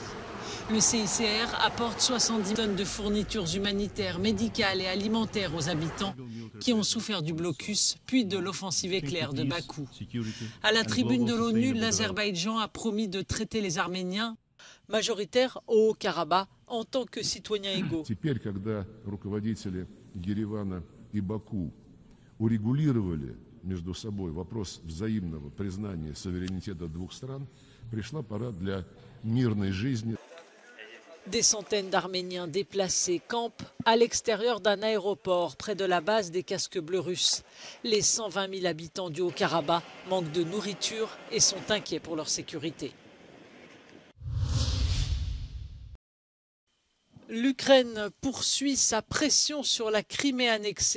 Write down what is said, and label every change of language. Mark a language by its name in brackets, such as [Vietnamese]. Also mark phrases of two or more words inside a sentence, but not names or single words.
[French] Le CICR apporte 70 tonnes de fournitures humanitaires, médicales et alimentaires aux habitants qui ont souffert du blocus puis de l'offensive éclair de Bakou. À la tribune de l'ONU, l'Azerbaïdjan a promis de traiter les Arméniens majoritaires au Haut-Karabakh en tant que citoyens égaux. [Russian] Теперь, когда руководители Еревана и Баку урегулировали между собой вопрос взаимного признания суверенитета двух стран, пришла пора для мирной жизни. [French] Des centaines d'Arméniens déplacés campent à l'extérieur d'un aéroport près de la base des casques bleus russes. Les 120 000 habitants du Haut-Karabakh manquent de nourriture et sont inquiets pour leur sécurité. L'Ukraine poursuit sa pression sur la Crimée annexée.